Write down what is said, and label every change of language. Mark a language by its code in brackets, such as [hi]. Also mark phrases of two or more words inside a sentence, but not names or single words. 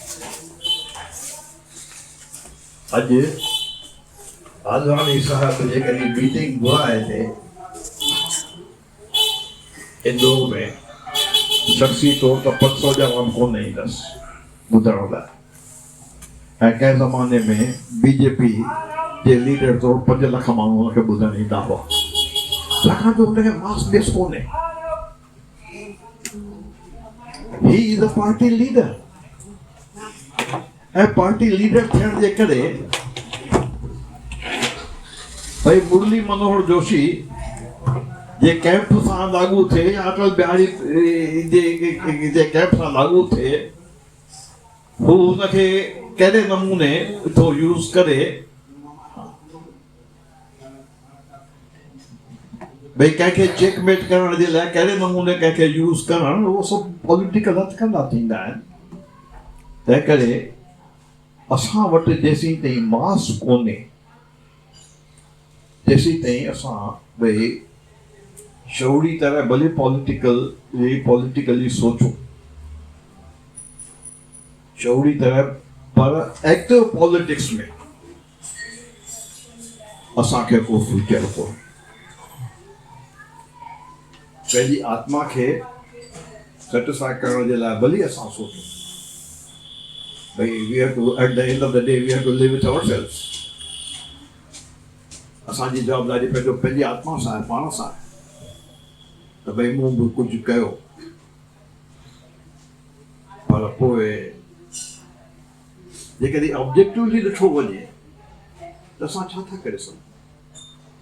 [sd] अॼु आदवानी साहब जेकॾहिं मीटिंग घुराए थे इंदौर में, शख्सी तौर ते 500 ॼणा कोन ईंदसि ॿुधण लाइ, ऐं कंहिं ज़माने में BJP जे लीडर तौर 5 लख माण्हू हुनखे ॿुधण ईंदा हुआ, छाकाणि जो हुनखे मास बेस कोन्हे। [en] he is a party leader, [sd] ऐं पार्टी लीडर थियण जे करे भाई मुरली मनोहर जोशी जे कैंप सां लागू थे, अटल बिहारी जे कैंप सां लागू थे, हू हुनखे कहिड़े नमूने थो यूज़ करे, भई कंहिंखे चेकमेट करण जे लाइ कहिड़े नमूने कंहिंखे यूज़ करणु, उहो सभु पॉलिटिकल हथकंडा थींदा आहिनि। तंहिं करे असां वटि जेसीं ताईं मास कोन्हे, तेसीं ताईं असां भई शौरी तरह भले पॉलिटिकली सोचो, शौरी तरह, पर [en] active politics [sd] में असांखे को फ्यूचर कोन्हे। पंहिंजी आत्मा खे सेटिस्फाई करण जे लाइ भली असां सोचूं, भई [en] we have to, at the end of the day we have to live with ourselves. [sd] असांजी जवाबदारी पंहिंजी आत्मा सां आहे, पाण सां आहे, त भई मूं बि कुझु कयो, पर पोइ जेकॾहिं ऑब्जेक्टिवली ॾिठो वञे त असां छा था करे सघूं।